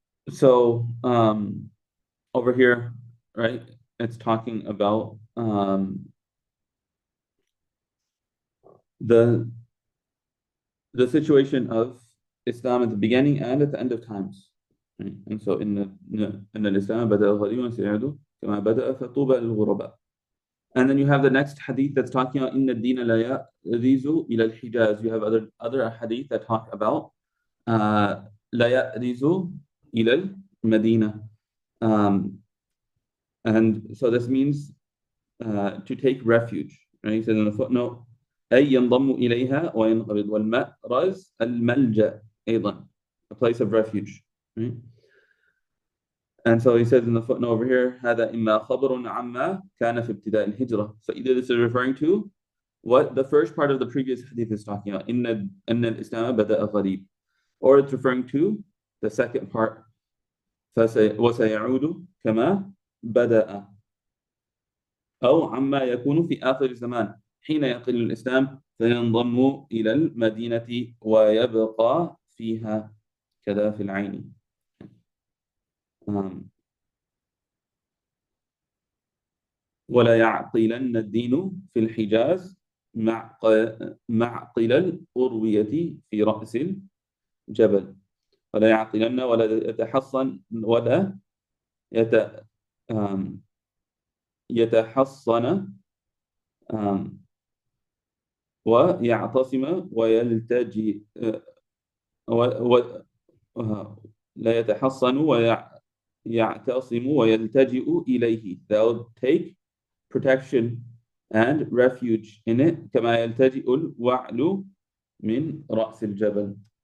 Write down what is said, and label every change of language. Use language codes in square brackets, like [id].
[en] So, over here, right, it's talking about the situation of Islam at the beginning and at the end of times. Right? And so [ar] إن الإسلام بدأ غريبا وسيعود كما بدأ فطوبى للغرباء. [en] And then you have the next hadith that's talking about [ar] إن الدين لا يأرز إلى الحجاز. [en] You have other hadith that talk about [ar] لا يأرز إلى المدينة. [en] And so this means to take refuge. Right? He says in the footnote [ar] أي ينضم إليها وينقبض والمأرز الملجأ أيضا, [en] a place of refuge. Right? And so he says in the footnote over here [ar] هذا إما خبر عما كان في ابتداء الهجرة. [en] So either this is referring to what the first part of the previous hadith is talking about, [ar] إن الإسلام بدأ غريب, [en] or it's referring to the second part [ar] وسيعود كما بدأ, أو عما يكون في آخر الزمان حين يقل الإسلام فينضم إلى المدينة ويبقى فيها كذا في العين. ولا يعقلن الدين في الحجاز معقل الأروية في رأس جبل ولا يعقلن ولا يتحصن ولا يت آم، يتحصن آم، ويعتصم ويلتجئ و... و... لا يتحصن ويعتصم ويلتجئ إليه. [en] They'll take protection and refuge in it [ar] كما يلتجئ الوعل من رأس الجبل.